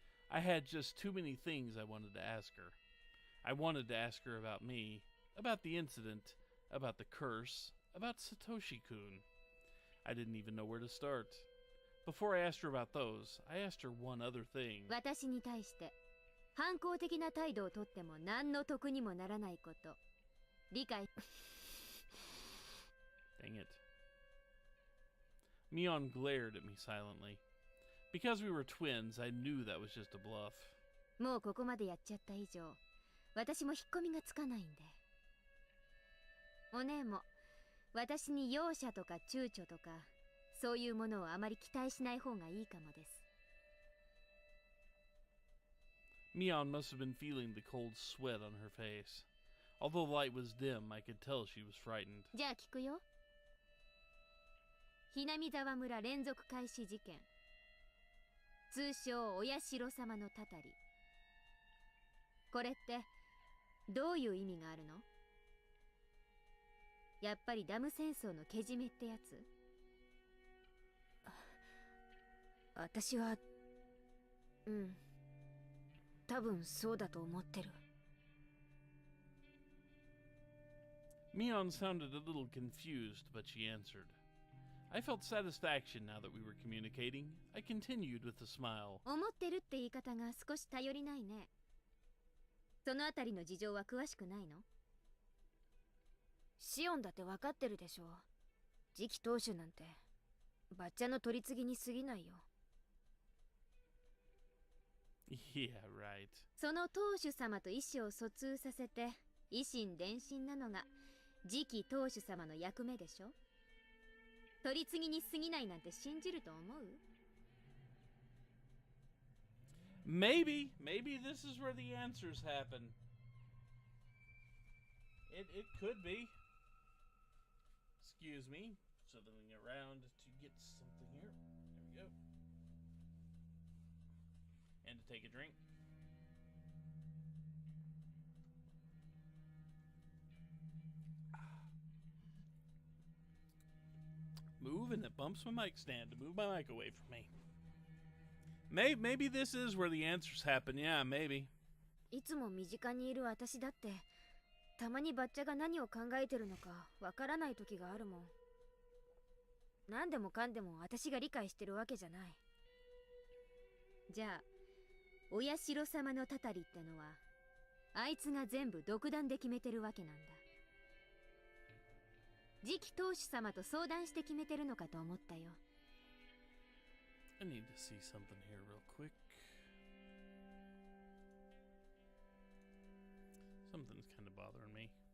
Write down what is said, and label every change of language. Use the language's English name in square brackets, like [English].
[English] I had just too many things I wanted to ask her. I wanted to ask her about me, about the incident, about the curse, about Satoshi-kun. I didn't even know where to start. Before I asked her about those, I asked her one other thing. [Japanese] 私に対して反抗的な態度をとっても何の得にもならないこと。理解。 [English] Dang it. Mion glared at me silently. Because we were twins, I knew that was just a bluff. [Japanese] もうここまでやっちゃった以上、私も引っ込みがつかないんで。お姉も私に容赦とか躊躇とかそういうものをあまり期待しない方がいいかもです。 [English] Mion must have been feeling the cold sweat on her face. Although the light was dim, I could tell she was frightened. [Japanese] じゃあ聞くよ。ひなみ沢村連続開始事件。通称お社様のたたり。これってどういう意味があるの？やっぱりダム戦争のけじめってやつ？私は多分そうだと思ってる。 [English] Mion sounded a little confused, but she answered. I felt satisfaction now that we were communicating. I continued with a smile. [Japanese] 思ってるって言い方が少し頼りないね。そのあたりの事情は詳しくないの？シオンだって分かってるでしょ。次期当主なんてバッチャの取り次ぎに過ぎないよ。 [English] Yeah, right. [Japanese] その当主様と意思を疎通させて以心伝心なのが次期当主様の役目でしょ。取り次ぎに過ぎないなんて信じると思う？ [English] Maybe this is where the answers happen. It could be. Excuse me, shuffling around to get something here. There we go. And to take a drink. Move and it bumps my mic stand to move my mic away from me. Maybe this is where the answers happen. Yeah, maybe. [Japanese] いつも身近にいる私だってたまにバッチャが何を考えてるのかわからない時があるもん。何でもかんでも私が理解してるわけじゃない。じゃあお社様のたたりってのはあいつが全部独断で決めてるわけなんだ。次期当主様と相談して決めてるのかと思ったよ。 [English] I need to see something here real quick. Something's kind of bothering me.